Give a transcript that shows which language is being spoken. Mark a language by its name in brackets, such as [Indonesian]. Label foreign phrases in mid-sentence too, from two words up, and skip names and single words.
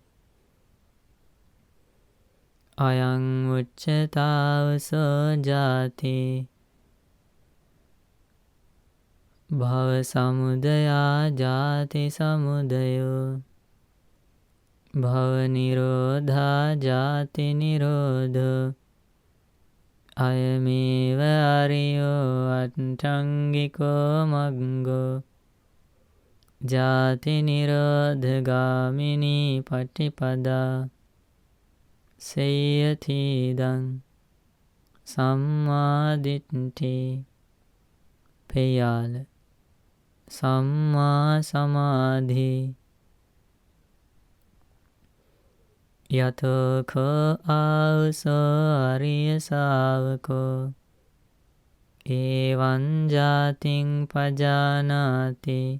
[Pali] අයං උච්චතාවසෝ ජාති භව සමුදයා ජාති සමුදයෝ භව නිරෝධා ජාති නිරෝධෝ අයමේව අරියෝ අට්ඨංගිකෝ මග්ගෝ ජාති නිරෝධගාමිනී පටිපදා සේයතිදං සම්මා දිට්ඨි පෙයාල සම්මා සමාධි යතෝකෝ ආවසෝ අරිය ශාවකෝ ඒවං ජාතිං පජානාති